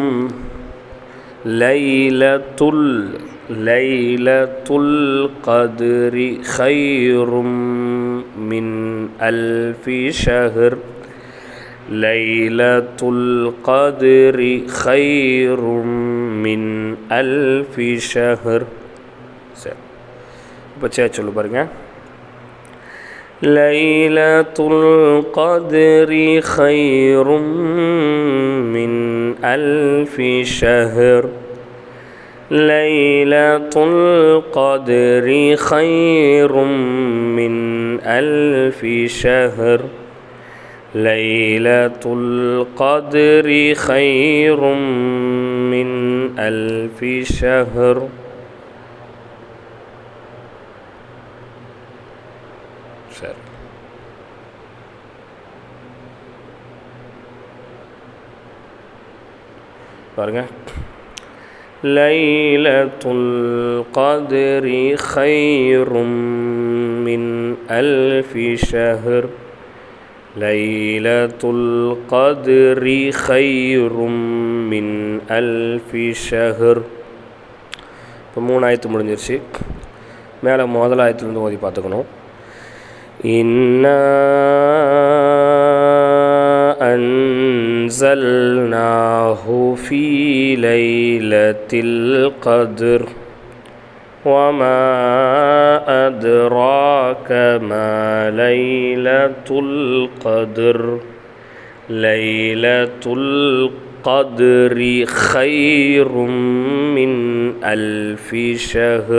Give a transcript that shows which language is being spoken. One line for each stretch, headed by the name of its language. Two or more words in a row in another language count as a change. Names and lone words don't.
Arabic: القدر خير من ألف شهر ليلة القدر خير من ألف شهر.
Tamil: சரி, பச்சையா சொல்லு பாருங்க.
Arabic: ليلة القدر خير من ألف شهر ليلة القدر خير من ألف شهر ليلة القدر خير من ألف شهر.
Tamil: சரி, பாருங்க.
Arabic: ليلة القدر خير من ألف شهر ليلة القدر خير من ألف شهر.
Tamil: இப்போ 3 ஆயத்து முடிஞ்சிருச்சு. மேலே முதல் ஆயத்துலேருந்து ஓதி பார்த்துக்கணும்.
Arabic: إنا أنزلناه في ليلة القدر وما أدراك ما ليلة القدر ليلة القدر خير من ألف شهر.